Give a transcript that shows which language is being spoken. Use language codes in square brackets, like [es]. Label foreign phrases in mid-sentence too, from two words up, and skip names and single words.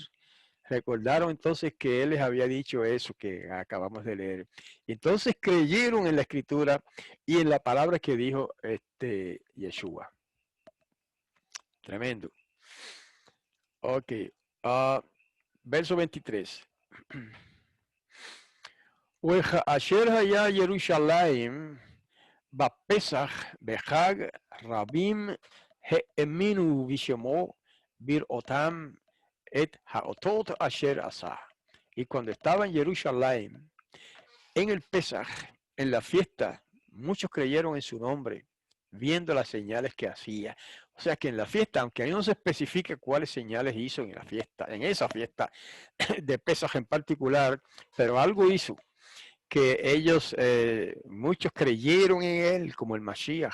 [es] Recordaron entonces que él les había dicho eso que acabamos de leer. Entonces creyeron en la escritura y en la palabra que dijo Yeshua. Tremendo. Ok. Verso 23. [he] אשר היה ירושלים בפסח בחג רבים האמינו בשמו בראותם את האותות אשר עשה. [es] Y cuando estaba en Jerusalén, en el Pesaj, en la fiesta, muchos creyeron en su nombre, viendo las señales que hacía. O sea que en la fiesta, aunque ahí no se especifica cuáles señales hizo en la fiesta, en esa fiesta de Pesaj en particular, pero algo hizo que ellos, muchos creyeron en él como el Mashiach.